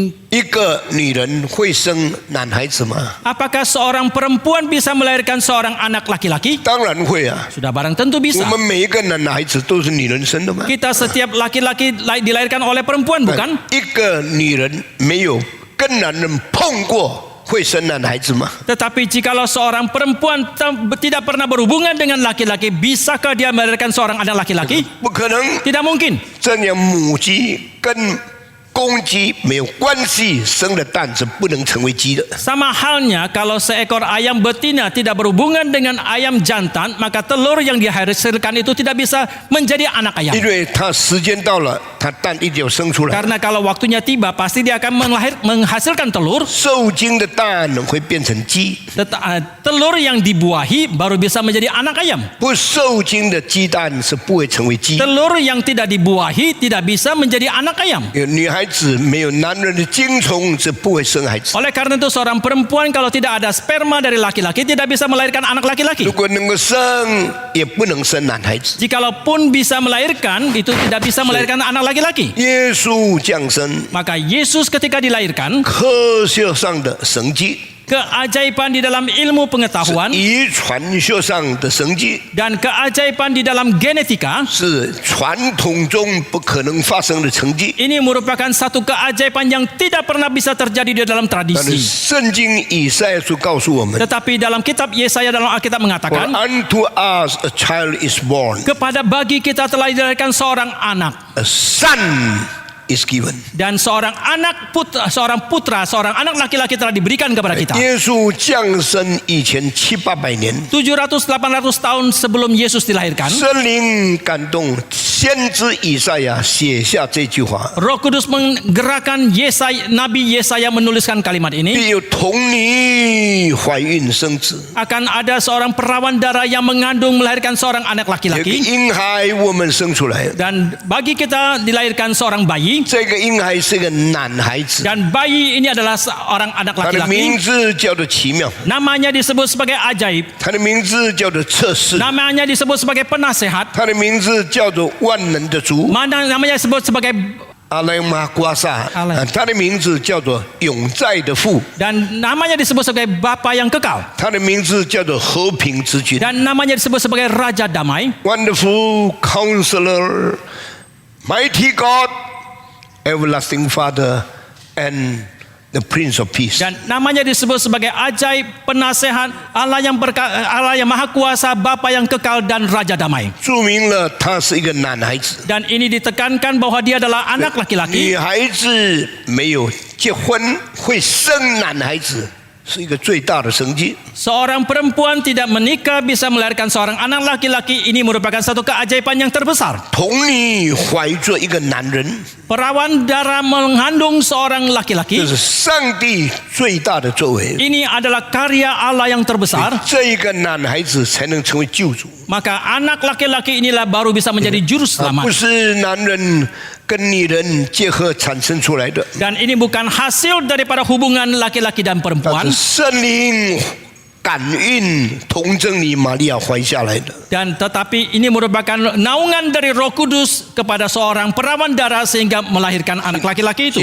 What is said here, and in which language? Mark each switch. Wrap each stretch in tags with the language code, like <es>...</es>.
<zh>一个女人会生男孩子吗？</zh> <id>Apakah seorang perempuan bisa melahirkan seorang anak laki-laki?</id> <zh>当然会啊！</zh> <id>Sudah barang tentu</id> <zh>我</zh> <id>bisa.</id> <zh>们每一个男孩子都是女人生的吗？</zh> <id>Kita setiap laki-laki dilahirkan oleh perempuan, bukan?</id> <zh>一个女人没有跟男人碰过，会生男孩子吗？</zh> <id>Tetapi jikalau seorang perempuan tidak pernah berhubungan dengan laki-laki, bisakah dia melahirkan seorang anak laki-laki?</id> <zh>不可能。</zh> <id>Tidak mungkin.</id> <zh>这样母鸡跟公鸡没有关系，生的蛋是不能成为鸡的。</zh> <id>Sama halnya kalau seekor ayam betina tidak berhubungan dengan ayam jantan, maka telur yang dihasilkan itu tidak bisa menjadi anak ayam.</id> <zh>因为它时间到了，它蛋一定要生出来。</zh> <id>Karena kalau waktunya tiba pasti dia akan menghasilkan telur.</id> <zh>受精的蛋会变成鸡，</zh> <id>Telur yang dibuahi baru bisa menjadi anak ayam.</id> <zh>不受精的鸡蛋是不会成为鸡。</zh> <id>Telur yang tidak dibuahi tidak bisa menjadi anak ayam.</id> <zh>女孩子没有男人的精虫是不会生孩子。</zh> <id>Oleh karena itu seorang perempuan kalau tidak ada sperma dari laki-laki tidak bisa melahirkan anak laki-laki.</id> <zh>如果能够生，也不能生男孩子。</zh> <id>Jikalaupun bisa melahirkan, itu tidak bisa melahirkan anak laki-laki.</id> <zh>耶稣降生，</zh> <id>Maka Yesus ketika dilahirkan,</id> <zh>科学上的神迹，</zh> <id>keajaiban di dalam ilmu pengetahuan</id> <zh>遗传学上的神迹，</zh> <id>dan keajaiban di dalam genetika,</id> <zh>是传统中不可能发生的成绩。</zh> <id>ini merupakan satu keajaiban yang tidak pernah bisa terjadi di dalam</id> <zh>但是</zh> <id>tradisi.</id> <zh>圣经以赛亚书告诉我们</zh> <id>Tetapi dalam kitab Yesaya dalam Alkitab</id> <en>，For</en> <id>mengatakan,</id> <en>unto us a child is born,</en> <id>kepada bagi kita telah dilahirkan seorang anak.</id> <en>a son is given.</en> <id>Dan seorang anak putra, seorang anak laki-laki telah diberikan kepada kita.</id> <zh>耶稣降生以前700-800年，</zh> <id>700-800 tahun sebelum Yesus dilahirkan,</id> <zh>圣灵感动先知以赛亚写下这句话：</zh> <id>Roh Kudus menggerakkan Nabi Yesaya menuliskan kalimat</id> <zh>必</zh> <id>ini.</id> <zh>有童女怀孕生子，</zh> <id>Akan ada seorang perawan darah yang mengandung melahirkan seorang anak</id> <zh>有个</zh> <id>laki-laki.</id> <zh>婴孩我们生出来，</zh> <id>Dan bagi kita dilahirkan seorang bayi.</id> <zh>这个婴孩是个男孩子，</zh> <id>Dan bayi ini adalah seorang anak</id> <zh>他的名</zh> <id>laki-laki.</id> <zh>字叫做奇妙，</zh> <id>Namanya disebut sebagai ajaib.</id> <zh>他的名字叫做测试，</zh> <id>Namanya disebut sebagai penasehat.</id> <zh>他的名字叫做万能的主。</zh> <id>Namanya disebut sebagai 阿莱马瓜萨，阿莱</id> <zh>他的名字叫做永在的父，</zh> <id>dan namanya disebut sebagai Bapa yang kekal.</id> <zh>他的名字叫做和平之君</zh> <id>Dan namanya disebut sebagai Raja Damai.</id> <en>，Wonderful Counselor, Mighty God, Everlasting Father, and the Prince of Peace.</en> <id>Dan namanya disebut sebagai ajaib, penasehat, Allah yang maha kuasa, Bapa yang kekal dan Raja Damai.</id> <zh>注明了他是一个男孩子，</zh> <id>Dan ini ditekankan bahwa dia adalah anak laki-laki.</id> <zh>女孩子没有结婚会生男孩子，是一个最大的神迹。</zh> <id>Seorang perempuan tidak menikah bisa melahirkan seorang anak laki-laki. Ini merupakan satu keajaiban yang terbesar.</id> <zh>童女怀着一个男人，</zh> <id>Perawan darah mengandung seorang</id> <zh>这</zh> <id>laki-laki.</id> <zh>是上帝最大的作为。</zh> <id>Ini adalah karya Allah yang terbesar.</id> <zh>这一个男孩子才能成为救主，</zh> <id>Maka anak laki-laki inilah baru bisa menjadi juru</id> <zh>不是男人跟女人结合产生出来的。</zh> <id>Dan ini bukan hasil daripada hubungan laki-laki dan</id> <zh>但</zh> <id>perempuan.</id> <zh>是圣灵感孕童贞女玛利亚怀下来的。</zh> <id>Dan tetapi ini merupakan naungan dari Roh Kudus kepada seorang perawan darah sehingga melahirkan anak laki-laki itu.</id>